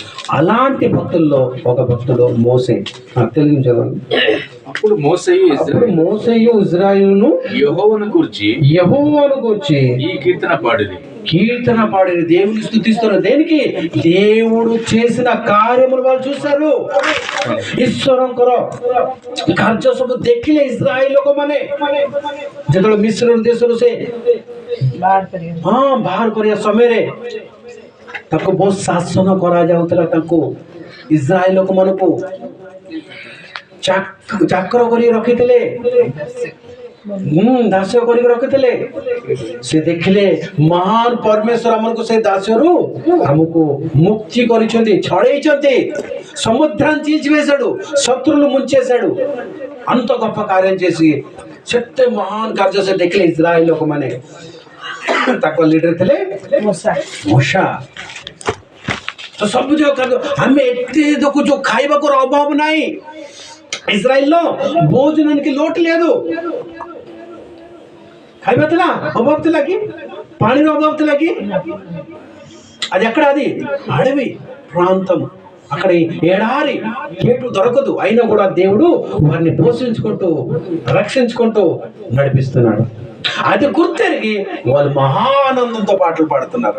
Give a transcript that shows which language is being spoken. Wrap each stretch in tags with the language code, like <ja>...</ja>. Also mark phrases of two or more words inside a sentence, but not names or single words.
<te>అలాంటి భక్తుల్లో ఒక భక్తుడు మోసే. తెలుగు చదవండి. అప్పుడు మోసేయు ఇజ్రాయేలును యెహోవాను గూర్చి ఈ కీర్తన పాడిరి దేవుని స్తుతిస్తున్నారు. దేనికి? దేవుడు చేసిన కార్యములు వాళ్ళు చూశారు.</te> <or>ఈశ్వరం కరో କାର୍ଯ୍ୟ ସବୁ ଦେଖିଲେ ଇସ୍ରାଏଲ ଲୋକମାନେ ଯେତେବେଳେ ମିଶ୍ର ଦେଶରୁ ସେ ବାହାର କରିବା ସମୟରେ ତାକୁ ବହୁତ ଶାସନ କରାଯାଉଥିଲା. ତାଙ୍କୁ ଇସ୍ରାଏଲ ଲୋକମାନଙ୍କୁ ଚାକର କରି ରଖିଥିଲେ, ଦାସ୍ୟ କରିକି ରଖିଥିଲେ. ସେ ଦେଖିଲେ ମହାନ ପରମେଶ୍ୱର ଆମକୁ ସେ ଦାସ୍ୟରୁ ଆମକୁ ମୁକ୍ତି କରିଛନ୍ତି, ଛଡ଼େଇଛନ୍ତି,</or> <te>సముద్రాన్ని శత్రులు ముంచేశాడు. అంత గొప్ప కార్యం చేసి చెత్త మహాన్ కార్య</te> <or>ସେ ଦେଖିଲେ ଇସ୍ରାଏଲ ଲୋକମାନେ. ତାଙ୍କ ଲିଡର ଥିଲେ ମୋଶା. ତ ସବୁ ଆମେ ଏତେ ଦେଖୁଛୁ ଖାଇବାକୁ ଅଭାବ ନାହିଁ.</or> <te>ఇజ్రాయిల్లో భోజనానికి లోటు లేదు.</te> <or>ఖాଇବା ଥିଲା ଅଭାବ ଥିଲା କି? పానీର ଅଭାବ ଥିଲା କି?</or> <te>అది ఎక్కడ? అది అడవి ప్రాంతం. అక్కడ ఎడారి, ఏటు దొరకదు. అయినా కూడా దేవుడు వారిని పోషించుకుంటూ రక్షించుకుంటూ నడిపిస్తున్నాడు. అది గుర్తెరిగి వాళ్ళు మహానందంతో పాటలు పాడుతున్నారు.</te>